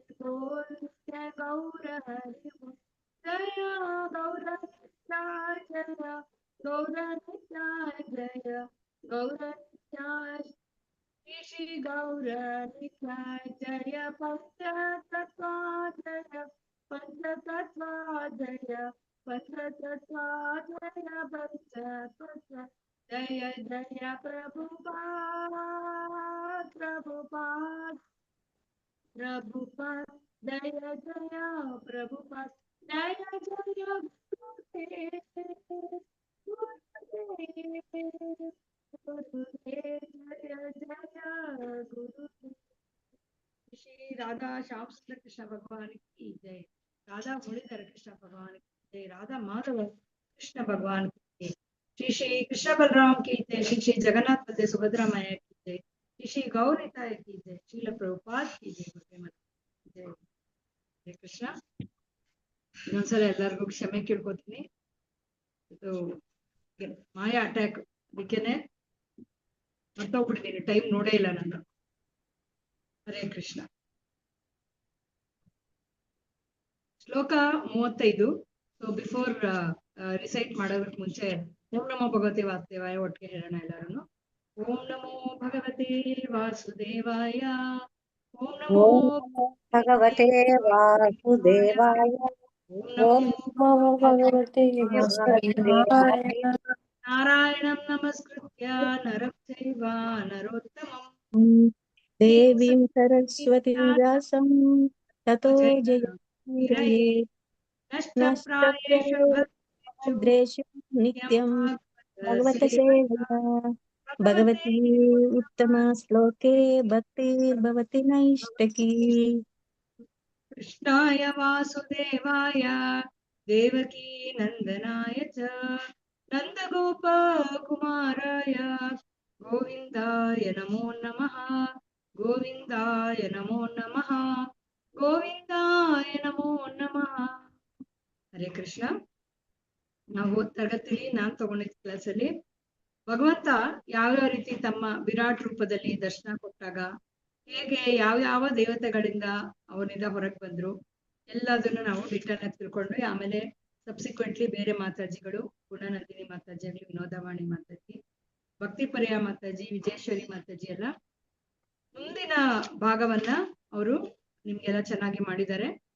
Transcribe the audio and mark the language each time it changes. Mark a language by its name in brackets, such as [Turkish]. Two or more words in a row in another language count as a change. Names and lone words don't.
[Sanskrit] ಬೋಲ್ ನಿತ್ಯ ಗೌರ ಹರಿ ಬೋಲ್ ಜಯ ಗೌರ ನಿತ್ಯಾಯ ಜಯ ಗೌರ ನಿತ್ಯಾಯ ಜಯ ಗೌರ ನಿತ್ಯಾಯ ಶ್ರೀ ಗೌರ ನಿತ್ಯಾಯ ಜಯ ಪಂಚತತ್ವ ಜಯ ಪಂಚತತ್ವ ಜಯ ಪಂಚತತ್ವ ಜಯ ಪಂಚತತ್ವ ಜಯ ಜಯ ಪ್ರಭುಪಾದ್ ಪ್ರಭುಪಾದ್ ಪ್ರಭುಪಾದ್ ಜಯ ಜಯ ಪ್ರಭುಪಾದ್ ಜಯ ಜಯ [Hindi] श्री राधा श्याम सुंदर कृष्ण भगवान की जय। राधा मुरलीधर कृष्ण भगवान की जय। राधा माधव कृष्ण भगवान की जय। श्री श्री कृष्ण बलराम की जय। श्री श्री जगन्नाथ बलदेव सुभद्रा मैया की जय। श्री श्री गौरताय की जय। श्रील प्रभुपाद की जय। [Sanskrit] जय हरे ಕೃಷ್ಣ. [Kannada] ಇನ್ನೊಂದ್ಸಲ ಎಲ್ಲರಿಗೂ ಕ್ಷಮೆ ಕೇಳ್ಕೊತೀನಿ. ಇದು ಮಾಯಾ ಅಟ್ಯಾಕ್, ಅದಕ್ಕೇನೆ ಮರ್ತೋಗ್ಬಿಟ್ಟಿದ್ದೀನಿ, ಟೈಮ್ ನೋಡೇ ಇಲ್ಲ ನಾನು. [Sanskrit] ಹರೇ ಕೃಷ್ಣ. [Kannada] ಶ್ಲೋಕ 35. [English] so before recite [Kannada] ಮಾಡೋದಕ್ಕೆ ಮುಂಚೆ [Sanskrit] ಓಂ ನಮೋ ಭಗವತೆ ವಾಸುದೇವಾಯ [Kannada] ಒಟ್ಟಿಗೆ ಹೇಳೋಣ ಎಲ್ಲರೂ. [Sanskrit] ಓಂ ನಮೋ ಭಗವತೆ ವಾಸುದೇವಾಯ. ಓಂ ನಮೋ ಭಗವತೆ ವಾಸುದೇವಾಯ. ಓಂ ಓಂ ನಮೋ ನಮೋ ಭಗವತೆ ವಾಸುದೇವಾಯ. ನಾರಾಯಣಂ ನಮಸ್ಕೃತ್ಯ ನರಂ ಚೈವ ನರೋತ್ತಮಂ ದೇವೀಂ ಸರಸ್ವತೀಂ ವ್ಯಾಸಂ ತತೋ ಜಯಮುರಯೇ. ನಷ್ಟಪ್ರಾಯೇಷು ಭದ್ರೇಷು ನಿತ್ಯಂ ಭಗವತ ಸೇವಯಾ. ಭಗವತಿ ಉತ್ತಮ ಶ್ಲೋಕೆ ಭಕ್ತಿರ್ಭವತಿ ನೈಷ್ಟಕಿ. ಕೃಷ್ಣಾಯ ವಾಸುದೇವಾಯ ದೇವಕೀ ನಂದನಾಯ ಚ ನಂದಗೋಪ ಕುಮಾರಾಯ ಗೋವಿಂದಾಯ ನಮೋ ನಮಃ. ಗೋವಿಂದಾಯ ನಮೋ ನಮಃ. ಗೋವಿಂದಾಯ ನಮೋ ನಮಃ. ಹರೇ ಕೃಷ್ಣ. [Kannada] ನಾವು ತರಗತಿಲಿ ನಾನು ತಗೊಂಡಿದ್ದ ಕ್ಲಾಸಲ್ಲಿ ಭಗವಂತ ಯಾವ್ಯಾವ ರೀತಿ ತಮ್ಮ ವಿರಾಟ್ ರೂಪದಲ್ಲಿ ದರ್ಶನ ಕೊಟ್ಟಾಗ ಹೇಗೆ ಯಾವ ದೇವತೆಗಳಿಂದ ಅವನಿಂದ ಹೊರಗೆ ಬಂದ್ರು ಎಲ್ಲದನ್ನು ನಾವು ಡಿಟೇಲ್ ಆಗಿ ತಿಳ್ಕೊಂಡ್ವಿ. ಆಮೇಲೆ ಸಬ್ಸಿಕ್ವೆಂಟ್ಲಿ ಬೇರೆ ಮಾತಾಜಿಗಳು, ಗುಣನಂದಿನಿ ಮಾತಾಜಿ ಆಗಲಿ, ವಿನೋದವಾಣಿ ಮಾತಾಜಿ, ಭಕ್ತಿಪರ್ಯ ಮಾತಾಜಿ, ವಿಜಯೇಶ್ವರಿ ಮಾತಾಜಿ ಎಲ್ಲ ಮುಂದಿನ ಭಾಗವನ್ನ ಅವರು ನಿಮ್ಗೆಲ್ಲ ಚೆನ್ನಾಗಿ ಮಾಡಿದ್ದಾರೆ.